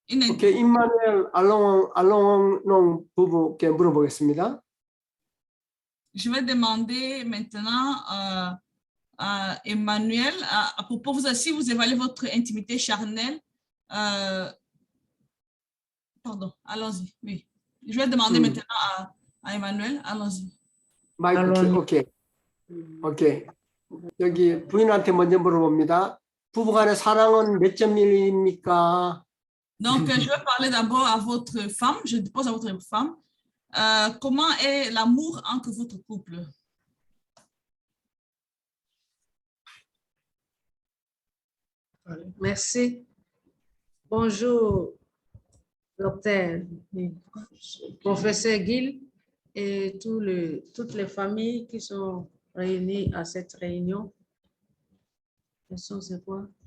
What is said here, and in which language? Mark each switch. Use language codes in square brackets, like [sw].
[ko] 오케이, 임마누엘 알롱 부부께 물어보겠습니다. [fr] Je vais demander maintenant à Emmanuel, à propos, si vous évaluez votre intimité charnelle, pardon, allons-y, oui. Je vais demander maintenant à Emmanuel, allons-y. [ko] 마이크, 오케이. 여기 부인한테 먼저 물어봅니다. 부부간의 사랑은 몇 점입니까? [fr] Donc, je vais parler d'abord à votre femme, je pose à votre femme, comment est l'amour entre votre couple? Merci. Bonjour, docteur, professeur Gil et toutes les familles qui sont réunies à cette réunion. Question, c'est quoi?